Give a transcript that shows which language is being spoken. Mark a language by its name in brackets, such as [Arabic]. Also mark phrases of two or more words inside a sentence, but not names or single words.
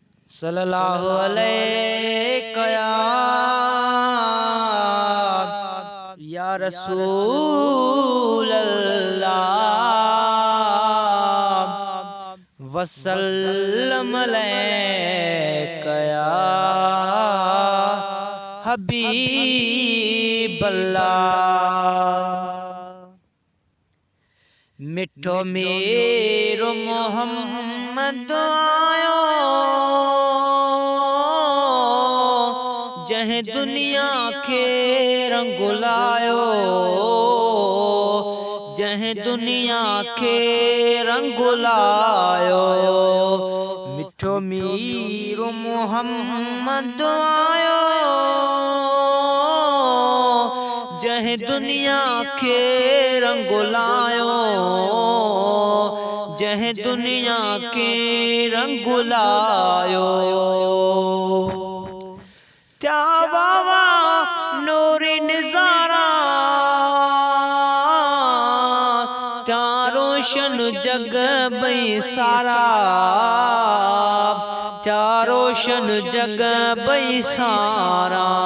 [Arabic] صلى الله عليه يا رسول الله وسلم عليك يا حبيب الله. [Sindhi] मिठो मेरो मोहम्मद आयो जह दुनिया के रंगुलायो, जह दुनिया के रंगुलायो। मिठो मेरो मोहम्मद आयो जह दुनिया के रंगुलायो, जह दुनिया के रंगुलायो। क्या बाबा नूरी नजारा, क्या रोशन जग बई सारा, क्या रोशन जग बई सारा।